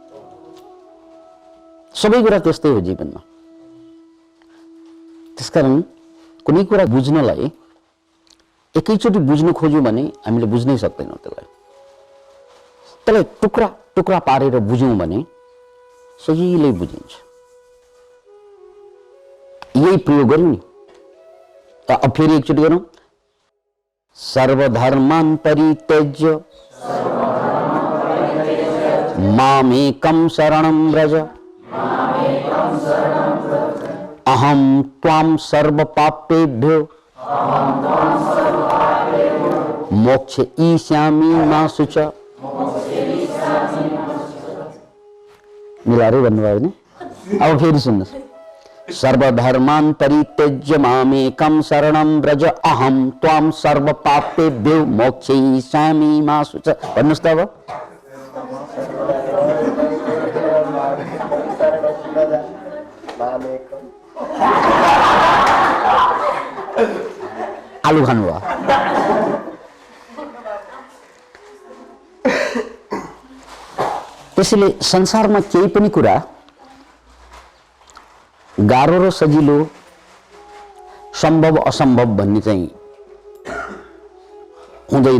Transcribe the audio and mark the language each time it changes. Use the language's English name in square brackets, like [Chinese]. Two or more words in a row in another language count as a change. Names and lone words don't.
[Nepali] सबै कुरा त्यस्तै हो जीवनमा। त्यसकारण कुनै कुरा बुझ्नलाई एकैचोटि बुझ्नु खोज्यौँ भने हामीले बुझ्नै सक्दैनौँ त्यसलाई। त्यसलाई टुक्रा टुक्रा पारेर बुझ्यौँ भने सजिलै बुझिन्छ। यही प्रयोग गरौँ नि। अब फेरि एकचोटि गरौँ। [Sanskrit] सर्वधर्मान् परित्यज्य मामेकं शरणं व्रज अहं त्वां सर्वपापेभ्यो मोक्षयिष्यामि मा शुचः। [Nepali] मिलाएर भन्नुभयो नि। अब फेरि सुन्नुहोस्। [Sanskrit] सर्वधर्मान् परित्यज्य मामेकं शरणं व्रज अहं त्वां सर्वपापेभ्यो मोक्षयिष्यामि मा शुचः। [Nepali] भन्नुहोस् त अब। आलु खानुभयो। त्यसैले संसारमा केही पनि कुरा गाह्रो र सजिलो, सम्भव असम्भव भन्ने चाहिँ हुँदैन।